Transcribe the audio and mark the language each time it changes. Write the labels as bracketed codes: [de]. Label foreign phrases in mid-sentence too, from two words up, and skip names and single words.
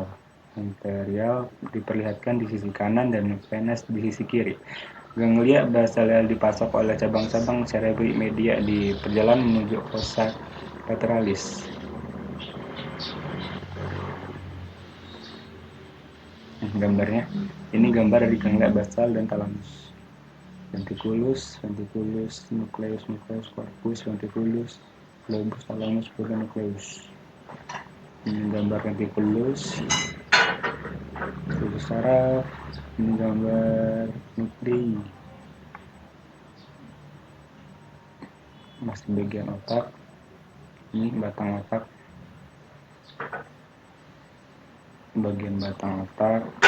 [id] Anterior diperlihatkan di sisi kanan dan venas di sisi kiri. Ganglia basal dipasok oleh cabang-cabang [la] cerebri media [id] di perjalanan menuju fossa lateralis. gambarnya. Ini gambar dari ganglia basal dan thalamus. [la] Ventriculus, nucleus, corpus, ventriculus, globus, thalamus, purga, nucleus. [id] Ini gambar ventriculus, struktur saraf. Ini gambar nuklei, masih bagian otak. Ini batang otak, bagian batang otak.